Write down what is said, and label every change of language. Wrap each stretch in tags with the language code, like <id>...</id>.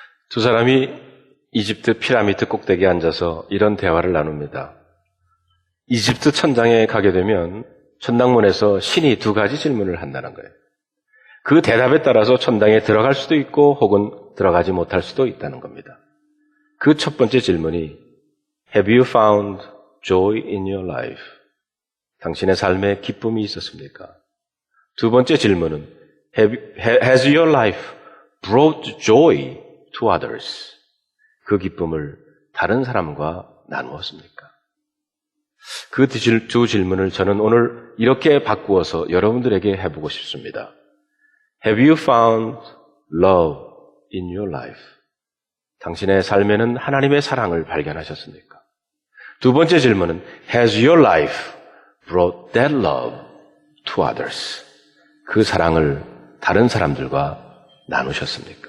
<ko>두 사람이 이집트 피라미드 꼭대기에 앉아서 이런 대화를 나눕니다. 이집트 천장에 가게 되면 천당문에서 신이 두 가지 질문을 한다는 거예요. 그 대답에 따라서 천당에 들어갈 수도 있고 혹은 들어가지 못할 수도 있다는 겁니다. 그 첫 번째 질문이</ko> <en>Have you found joy in your life?</en> <ko>당신의 삶에 기쁨이 있었습니까? 두 번째 질문은</ko> <en>Has your life brought joy to others?</en> <ko>그 기쁨을 다른 사람과 나누었습니까? 그 두 질문을 저는 오늘 이렇게 바꾸어서 여러분들에게 해보고 싶습니다.</ko> <en>Have you found love in your life?</en> <ko>당신의 삶에는 하나님의 사랑을 발견하셨습니까? 두 번째 질문은</ko> <en>Has your life brought that love to others?</en> <ko>그 사랑을 다른 사람들과 나누셨습니까?</ko>